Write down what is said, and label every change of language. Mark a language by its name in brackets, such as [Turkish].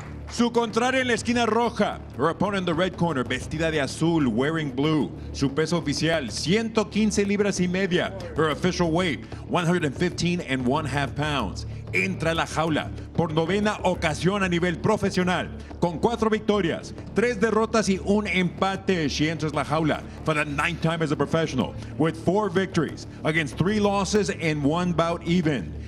[Spanish] Su contraria en la esquina roja. [English] Her opponent in the red corner, [Spanish] vestida de azul, [English] wearing blue. [Spanish] Su peso oficial, 115 libras y media. [English] Her official weight, 115.5 pounds. [Spanish] Entra a la jaula por 9ª ocasión a nivel profesional, con 4 victorias, 3 derrotas y un empate. [English] She enters la jaula for the 9th time as a professional, with 4 victories against 3 losses and 1 bout even.